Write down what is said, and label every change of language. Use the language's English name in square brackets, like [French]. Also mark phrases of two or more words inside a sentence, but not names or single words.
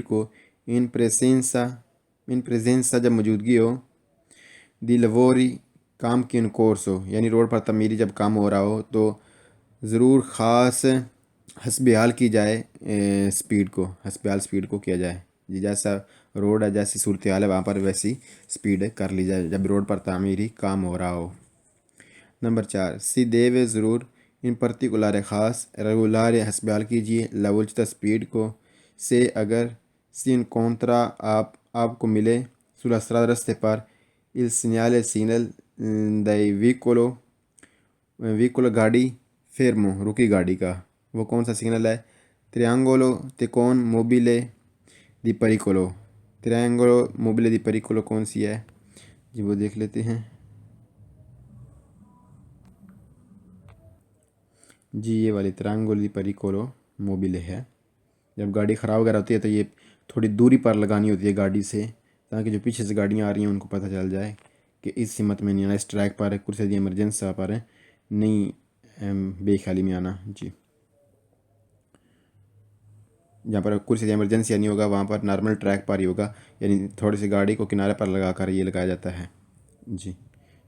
[Italian] con in presenza [Urdu] جب موجودگی ہو [Italian] di lavori [Urdu] کام کی [Italian] in corso [Urdu] ہو، یعنی روڈ پر تعمیری جب کام ہو رہا ہو تو ضرور خاص حسب حال کی جائے حسب حال سپیڈ کو کیا جائے جی، جیسا روڈ ہے جیسی صورتحال ہے وہاں پر ویسی سپیڈ کر لی جائے جب روڈ پر تعمیری کام ہو رہا ہو۔ نمبر 4 [Italian] si deve [Urdu] ضرور [Italian] in particolare [Urdu] خاص ریگولار حسب حال کیجیے [Italian] la velocità [Urdu] سپیڈ کو سے اگر [Italian] si incontra [Urdu] آپ کو ملے [Italian] sulla strada [Urdu] رستے پر [Italian] il segnale dei veicolo [Urdu] گاڑی fermo رکی گاڑی کا وہ کون سا سگنل ہے [Italian] triangolo con mobile di [Urdu] pericolo کون سی ہے جی، وہ دیکھ لیتے ہیں جی، یہ والی [Italian] triangolo di pericolo mobile [Urdu] ہے، جب گاڑی خراب وغیرہ ہوتی ہے تو یہ تھوڑی دوری پر لگانی ہوتی ہے گاڑی سے تاکہ جو پیچھے سے گاڑیاں آ رہی ہیں ان کو پتہ چل جائے کہ اس سمت میں نہیں آنا، اس ٹریک پر [Italian] corsia di emergenza [Urdu] پر نہیں بے خیالی میں آنا جی، جہاں پر [Italian] corsia di emergenza [Urdu] نہیں ہوگا وہاں پر نارمل ٹریک پر ہی ہوگا، یعنی تھوڑی سی گاڑی کو کنارے پر لگا کر یہ لگایا جاتا ہے جی۔